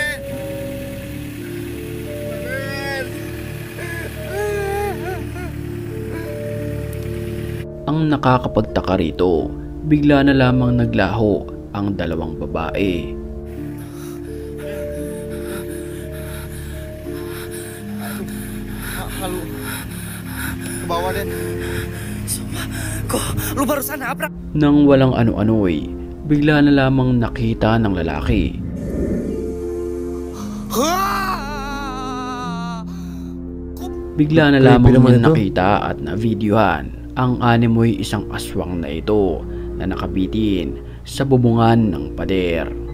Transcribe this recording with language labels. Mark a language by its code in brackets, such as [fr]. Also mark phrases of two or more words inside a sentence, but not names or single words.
[tl] Ang nakakapagtaka rito, bigla na lamang naglaho ang dalawang babae. [id] Kebawa din. Kok, lu barusan nabrak? [tl] Nang walang ano-ano'y, bigla na lamang nakita ng lalaki. Bigla na lamang niya nakita at na-videohan ang animoy isang aswang na ito na nakabitin sa bubungan ng pader.